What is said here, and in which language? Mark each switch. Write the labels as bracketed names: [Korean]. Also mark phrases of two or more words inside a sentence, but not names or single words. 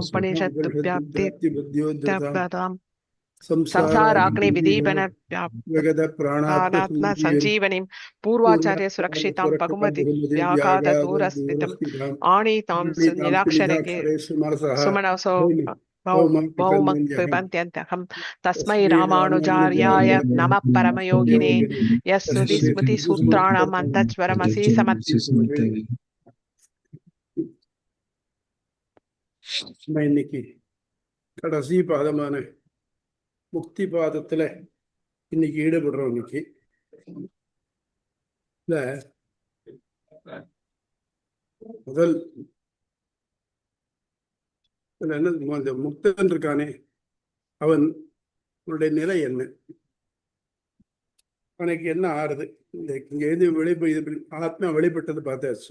[Sanskrit] उपनिषद्व्याप्तिं संसाराग्नि विदीपन व्यात्म संजीवनीं पूर्वाचार्य सुरक्षितां पगुमति व्याघात दूरस्थितम् आनीतां निराक्षरे सुमनसो भौमक्पिबन्त्यन्तहं तस्मै रामानुजार्याय नमः परमयोगिने यस्सुधि स्मृति सूत्राणाम् अन्तःस्वरमसि समत् [Tamil] இன்னைக்கு கடைசி பாதமான முக்தி பாதத்துல இன்னைக்கு ஈடுபடுறோம். இன்னைக்கு முதல் என்ன, அந்த முக்தன் இருக்கானே அவனுடைய நிலை என்ன, அவனுக்கு என்ன ஆறுது, இந்த இங்க இது ஆத்மா வெளிப்பட்டது பார்த்தாச்சு.